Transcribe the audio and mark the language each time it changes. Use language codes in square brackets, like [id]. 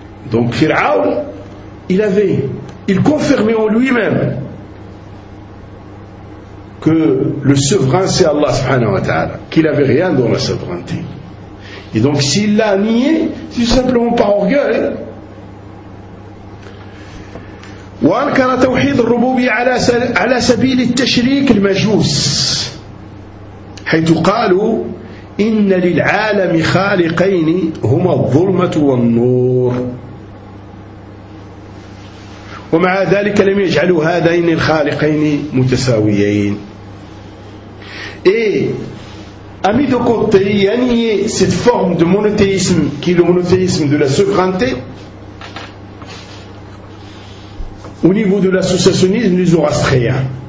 [fr] Donc Pharaon, il confirmait en lui-même que le souverain c'est Allah [ar] subhanahu wa ta'ala, [fr] qu'il n'avait rien dans la souveraineté. Et donc s'il l'a nié, c'est simplement par orgueil. [ar] وأنكر توحيد الربوبية على سبيل التشريك المجوس حيث قالوا إن للعالم خالقين هما الظلمة والنور ومع ذلك لم يجعلوا هذين الخالقين متساويين. [fr] A mis de côté et a nié cette forme de monothéisme qui est le monothéisme de la souveraineté, au niveau de l'associationnisme, les zoroastriens.